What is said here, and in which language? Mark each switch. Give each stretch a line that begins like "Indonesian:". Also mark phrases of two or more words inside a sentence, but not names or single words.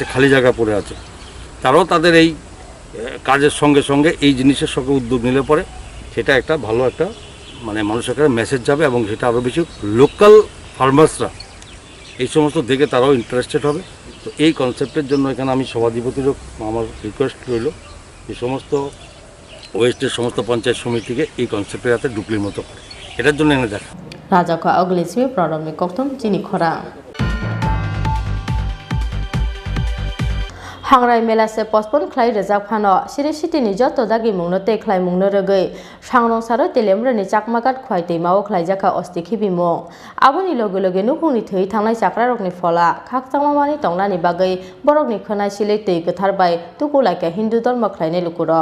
Bangla: খালি জায়গা পড়ে আছে তারাও তাদের এই কাজের সঙ্গে সঙ্গে এই জিনিসের সঙ্গে উদ্যোগ নিলে পরে সেটা একটা ভালো একটা মানে মানুষের কাছে মেসেজ যাবে এবং সেটা আরও বেশি
English: local farmers
Bangla: এই সমস্ত দেখে তারাও ইন্টারেস্টেড হবে তো এই কনসেপ্টের জন্য এখানে আমি সভাধিপতিরও আমার রিকোয়েস্ট রইল এই সমস্ত ওয়েস্টের সমস্ত পঞ্চায়েত সমিতিকে এই কনসেপ্টের হাতে ডুকলির মতো করে এটার জন্য এনে দেখা
Kok Borok: Rajaka Oglismi Pradamni Koktwma Tini Khora Hangrai Melase postpone khlai rejak phano Siri City ni joto dagi mungno te khlai mungno rogoi Sangrong Saro telemra ni chakmagat khwai teimao khlai jaka osti khibimo Aboni loge loge nukungni thei thangnai chakra rokni fola khakchangmani tongnani bagai borokni khonai silei tei gothar bai tukulaika Hindu dharma khlainai lukuro